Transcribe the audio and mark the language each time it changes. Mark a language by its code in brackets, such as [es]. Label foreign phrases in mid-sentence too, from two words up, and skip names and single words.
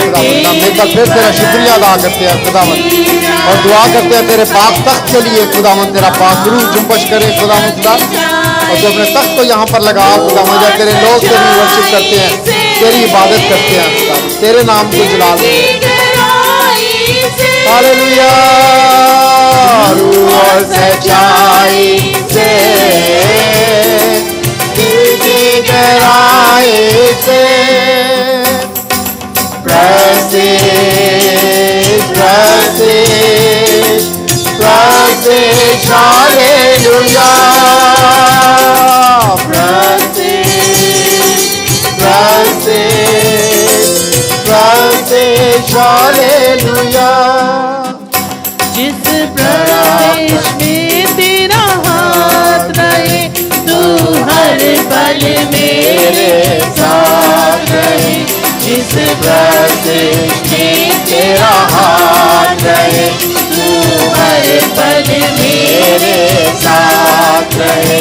[hi] मिलकर फिर तेरा शुक्रिया अदा करते हैं खुदावंद और दुआ करते हैं तेरे पाक तख्त के लिए खुदावंद, तेरा पाक रूह जुम्बश करे खुदावंद खुदा, और जो अपने तख्त को यहाँ पर लगा खुदावंद, जब तेरे लोग तेरी [en] worship [hi] करते हैं, तेरी इबादत करते हैं खुदावंद, तेरे नाम को जलाल देते हैं। हालेलुया, रूह और सच्चाई से, दिल की गहराई से, [en] Prestige, prestige, prestige, hallelujah. Prestige, prestige, prestige, hallelujah. [hi] जिस प्रदेश में तेरा हाथ रहे, तू हर पल मेरे साथ रहे। जिस प्रदेश में तेरा हाथ रहे, तू हर पल मेरे साथ रहे।